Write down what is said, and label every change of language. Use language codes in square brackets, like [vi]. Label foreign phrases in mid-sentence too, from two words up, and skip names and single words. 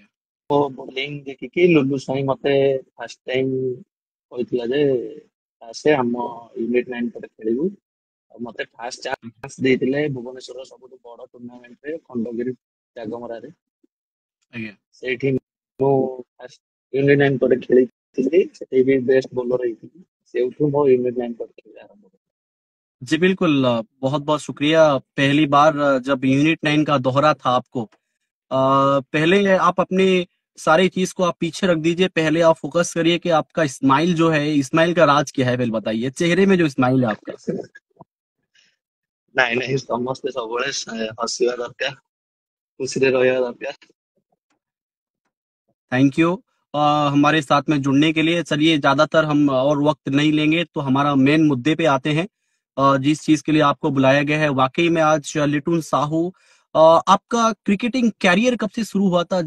[or] ମୋ ବୋଲିଂ ଦେଖିକି ଲୁଲୁ ସ୍ୱାଇଁ ମତେ [en] first time [or] କହିଥିଲା ଯେ ଆସେ ଆମ ୟୁନିଟ୍ 9 ପରେ ଖେଳିବୁ। ଆଉ ମତେ [en] first chance [or] ଦେଇଥିଲେ ଭୁବନେଶ୍ୱରର ସବୁଠୁ ବଡ ଟୁର୍ଣ୍ଣାମେଣ୍ଟରେ, ଖଣ୍ଡଗିରି ଜାଗମରାରେ। ଆଜ୍ଞା। ସେଇଠି ମୁଁ ଫାର୍ଷ୍ଟ ୟୁନିଟ୍ 9 ପରେ ଖେଳିଥିଲି। ସେଠି ବି [en] best bowler [or] ହେଇଥିଲି। ସେଇଠୁ ମୋ ୟୁନିଟ୍ 9 ପରେ ଖେଳିବା ଆରମ୍ଭ କଲି। [hi] जी बिल्कुल। बहुत बहुत शुक्रिया। पहली बार जब यूनिट 9 का दोहरा था आपको, पहले आप अपनी सारी चीज को आप पीछे रख दीजिए। पहले आप फोकस करिए कि आपका स्माइल जो है, स्माइल का राज क्या है, पहले बताइए। चेहरे में जो स्माइल है आपका। [or] ନାଇଁ ନାଇଁ, ସମସ୍ତେ ସବୁବେଳେ ହସିବା ଦରକାର, ଖୁସିରେ ରହିବା ଦରକାର। [en] thank you [hi] हमारे साथ में जुड़ने के लिए। चलिए, ज्यादातर हम और वक्त नहीं लेंगे तो हमारा मेन मुद्दे पे आते हैं। जिस चीज के लिए आपको बुलाया गया है, वाकई में आज लिटुन साहू, आपका [en] cricketing career [hi] कब से शुरू हुआ था?